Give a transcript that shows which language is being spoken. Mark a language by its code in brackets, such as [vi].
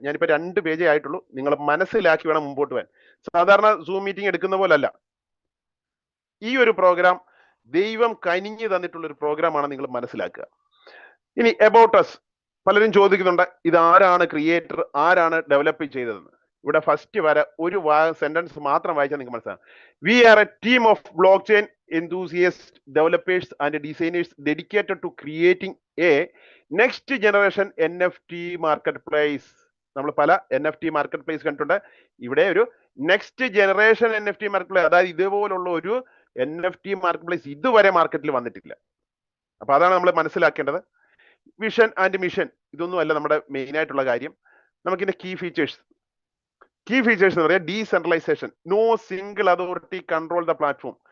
[ml] ഞാനിപ്പോ 2 പേജേ ആയിട്ടുള്ളൂ. നിങ്ങൾ മനസ്സിലാക്കി വേണം മുമ്പോട്ട് പോകാൻ. സാധാരണ സൂം മീറ്റിംഗ് എടുക്കുന്ന പോലല്ല ഈ ഒരു പ്രോഗ്രാം. ദൈവം കനിഞ്ഞു തന്നിട്ടുള്ള ഒരു പ്രോഗ്രാമാണ്, നിങ്ങൾ മനസ്സിലാക്കുക. ഇനി അബൌട്ട് അസ് പലരും ചോദിക്കുന്നുണ്ട്, ഇത് ആരാണ് ക്രിയേറ്റർ, ആരാണ് ഡെവലപ്പ് ചെയ്തതെന്ന്. ഇവിടെ ഫസ്റ്റ് വരെ ഒരു സെന്റൻസ് മാത്രം വായിച്ചാൽ നിങ്ങൾക്ക് മനസ്സിലാവും. [en] We are a team of blockchain enthusiasts, developers and designers dedicated to creating a next generation NFT marketplace. [ml] നമ്മൾ പല NFT മാർക്കറ്റ് പ്ലേസ് കണ്ടിട്ടുണ്ട്. ഇവിടെ ഒരു next generation NFT market place, അതായത് ഇതുപോലുള്ള ഒരു NFT മാർക്കറ്റ് പ്ലേസ് ഇതുവരെ മാർക്കറ്റിൽ വന്നിട്ടില്ല. അപ്പൊ അതാണ് നമ്മൾ മനസ്സിലാക്കേണ്ടത്. വിഷൻ ആൻഡ് മിഷൻ ഇതൊന്നും അല്ല നമ്മുടെ മെയിൻ ആയിട്ടുള്ള കാര്യം. നമുക്കിന്റെ കീ ഫീച്ചേഴ്സ് എന്ന് പറയാം. [en] Decentralisation, no single authority control the platform.